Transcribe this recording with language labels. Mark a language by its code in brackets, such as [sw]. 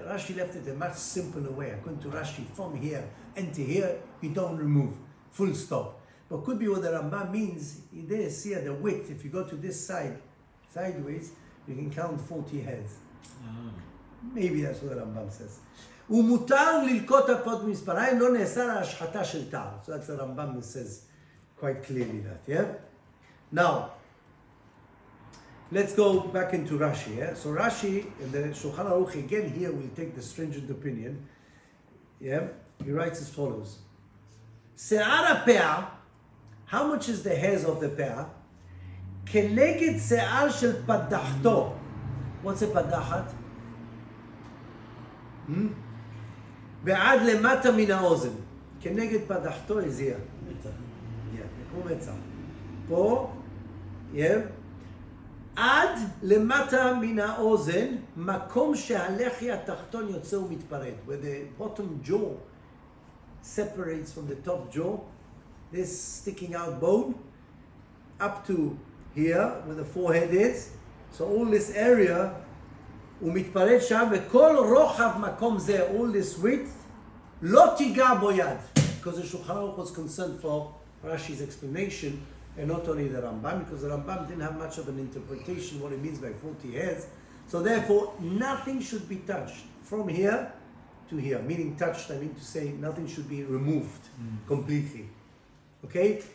[en] Rashi left it a much simpler way. According to Rashi, from here and to here, you don't remove, full stop. But could be what the Rambam means, there, see the width, if you go to this side, sideways, you can count 40 hairs. Maybe that's what the Rambam says. [he] ומותר ללקוט הפות במספריים, לא נאסר ההשחתה של תער. [en] So that's the Rambam says quite clearly that, yeah? Now, let's go back into Rashi, yeah? So Rashi, in the Shulchan Aruch, again here, will take the stringent opinion, yeah? He writes as follows. [he] Se'ar ha'pe'ah, [en] how much is the hairs of the pe'ah? [he] Keneged se'ar shel padachto. [en] What's a padachat? [he] ועד למטה מן האוזן. כנגד פדחתו [en] is here. [he] כמו מצח. פה, עד למטה מן האוזן, מקום שהלחי התחתון יוצא ומתפרט. [en] Where the bottom jaw separates from the top jaw, this sticking out bone, up to here, where the forehead is. So all this area, [he] ומתפרט שם, וכל רוחב מקום זה, [en] all this width, [he] לא תיגע בו יד. [en] Because the Shulchan Aruch was concerned for Rashi's explanation, and not only the Rambam, because the Rambam didn't have much of an interpretation what it means by 40 hairs. So therefore, nothing should be touched from here to here. Meaning touched, I mean to say nothing should be removed completely. Okay?